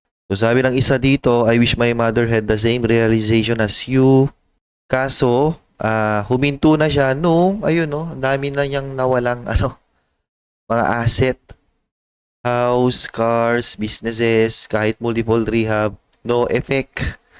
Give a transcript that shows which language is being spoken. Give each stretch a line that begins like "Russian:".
Filipino: So sabi ng isa dito,
English: I wish my mother had the same realization as you.
Filipino: Kaso, huminto na siya nung, ayun no, dami na niyang nawalang mga asset.
English: House, cars, businesses, kahit multiple rehab, no effect.